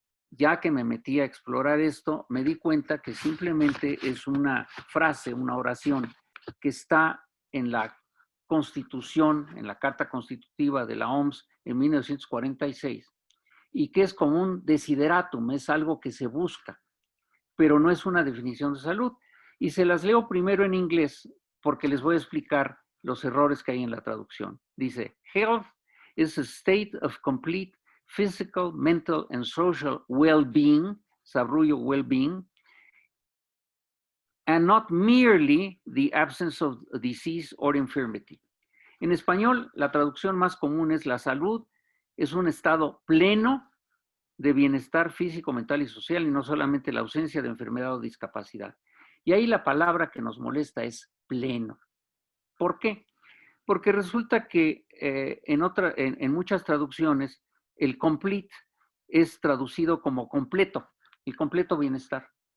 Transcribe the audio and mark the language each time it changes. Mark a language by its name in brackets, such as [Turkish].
[Spanish] Ya que me metí a explorar esto, me di cuenta que simplemente es una frase, una oración que está en la Constitución, en la Carta Constitutiva de la OMS en 1946, y que es como un desideratum, es algo que se busca, pero no es una definición de salud. Y se las leo primero en inglés porque les voy a explicar los errores que hay en la traducción. Dice, [English] health is a state of complete physical, mental, and social well-being, sabrullo well-being, and not merely the absence of disease or infirmity. [Spanish] En español, la traducción más común es la salud es un estado pleno de bienestar físico, mental y social, y no solamente la ausencia de enfermedad o discapacidad. Y ahí la palabra que nos molesta es pleno. ¿Por qué? Porque resulta que en muchas traducciones el complete es traducido como completo, el completo bienestar.